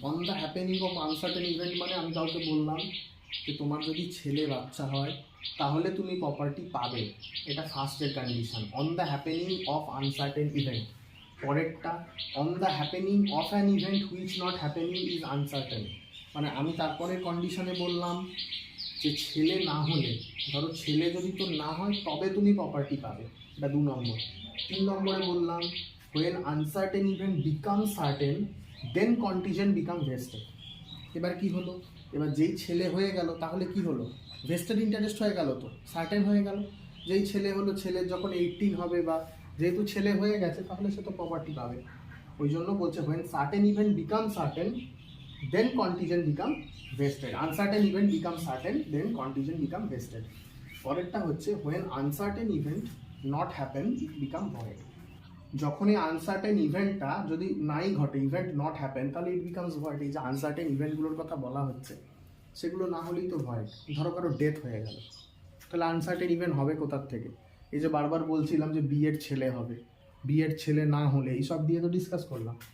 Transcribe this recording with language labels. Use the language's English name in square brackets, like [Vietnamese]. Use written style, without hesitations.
[English] on the happening of uncertain event [Bangla] মানে আমি কাউকে বললাম যে তোমার যদি ছেলে বাচ্চা হয় তাহলে তুমি প্রপার্টি পাবে, এটা ফার্স্টের condition, on the happening of uncertain event. পরেরটা [English] on the happening of an event which not happening is uncertain, [Bangla] মানে আমি তারপরের কন্ডিশনে বললাম যে ছেলে না হলে, ধরো ছেলে যদি তো না হয় তবে তুমি প্রপার্টি পাবে, এটা 2 নম্বর। [English] 3 [Bangla] নম্বরে বললাম [English] when uncertain event becomes certain then contingent become vested। [Bangla] এবার কি হলো, এবার যেই ছেলে হয়ে গেল তাহলে কি হলো, ভেস্টেড ইন্টারেস্ট হয়ে গেল, তো সার্টেন হয়ে গেল। যেই ছেলে হলো, ছেলের যখন 18 হবে বা যেহেতু ছেলে হয়ে গেছে তাহলে সে তো প্রপার্টি পাবে। ওই জন্য বলছে [English] when certain event becomes certain then contingent become vested, uncertain event becomes certain then contingent become vested। [Bangla] পরেরটা হচ্ছে [English] when uncertain event not happen it become void. [Bangla] যখন এই আনসার্টেন ইভেন্টটা যদি নাই ঘটে, [English] event not happen, [Bangla] তাহলে [English] It becomes void. [Bangla] এই যে আনসার্টেন ইভেন্টগুলোর কথা বলা হচ্ছে সেগুলো না হলেই তো ভয়েড। ধরো কারো ডেথ হয়ে গেল, তাহলে আনসার্টেন ইভেন্ট হবে কোথার থেকে? এই যে বারবার বলছিলাম যে বিয়ের ছেলে হবে, বিয়ের ছেলে না হলে, এইসব দিয়ে তো ডিসকাস করলাম।